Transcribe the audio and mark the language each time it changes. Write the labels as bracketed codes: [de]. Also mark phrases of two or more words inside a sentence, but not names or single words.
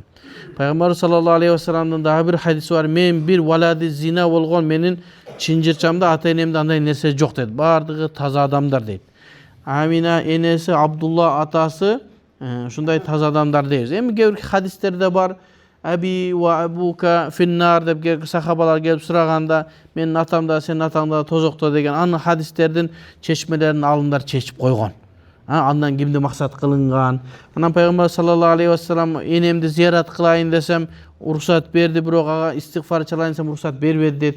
[ky] Пайгамбар [ar] صلى الله عليه [ky] вассаламдын дагы бир хадиси бар. Мен бир [ar] ولد زنا [ky] болгон менин чынжырчамда ата-энемде андай нерсе жок дейт. Бардыгы таза адамдар дейт. Амина энеси, Абдулла атасы ушундай таза адамдар дейбиз. Эми кээ бир хадистерде бар. [ar] أبي وأبوك في النار [ky] деп сахабалар келип сураганда, менин атам да сенин атаң да тозокто деген анын хадистердин чечмелерин алымдар чечип койгон. Андан кимди максат кылынган. Анан пайгамбар [ar] صلى الله عليه وسلم [ky] энемди зиярат кылайын десем уруксат берди, бирок ага истигфар чалайын десем уруксат бербеди дейт.